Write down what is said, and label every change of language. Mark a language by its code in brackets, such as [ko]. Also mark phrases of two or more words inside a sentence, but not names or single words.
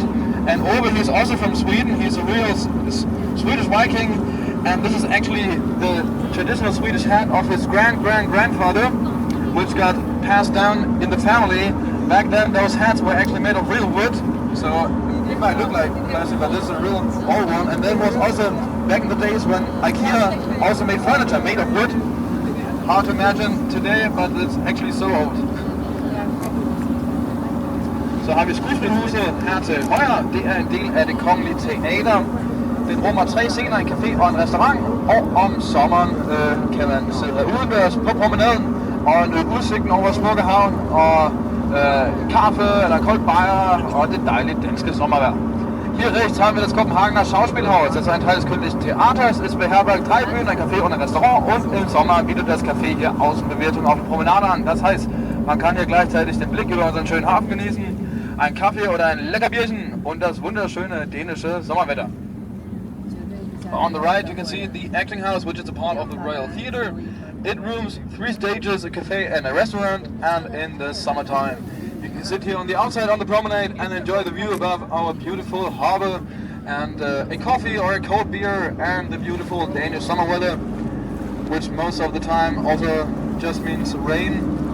[en] And Ove, he's also from Sweden. He's a real Swedish Viking, and this is actually the traditional Swedish hat of his grandfather, which got passed down in the family. Back then, those hats were actually made of real wood, so it might look like plastic, but this is a real old one. And that was also back in the days when IKEA also made furniture made of wood. Hard to imagine today, but it's actually so old. [da] Så har vi Skuespilhuset her til højre. Det er en del af det kongelige teater. Den rummer 3 scener, en café og en restaurant. Og om sommeren kan man sidde udendørs på promenaden og nyde udsigten over smukke havn og kaffe eller en kold bajer og det dejlige danske sommervejr. [de] Hier rechts haben wir das Kopenhagener Schauspielhaus. Das ist ein Teil des königlichen Theaters, ist beherbergt 3 Bühnen, ein Café und ein Restaurant, und im Sommer bietet das Café hier Außenbewirtung auf der Promenade an. Das heißt, man kann hier gleichzeitig den Blick über unseren schönen Hafen genießen, ein Kaffee oder ein Leckerbierchen und das wunderschöne dänische Sommerwetter. [en] On the right you can see the acting house, which is a part of the Royal Theatre. It rooms 3 stages, a cafe and a restaurant, and in the summertime you can sit here on the outside on the promenade and enjoy the view above our beautiful harbor, and a coffee or a cold beer and the beautiful Danish summer weather, which most of the time also just means rain.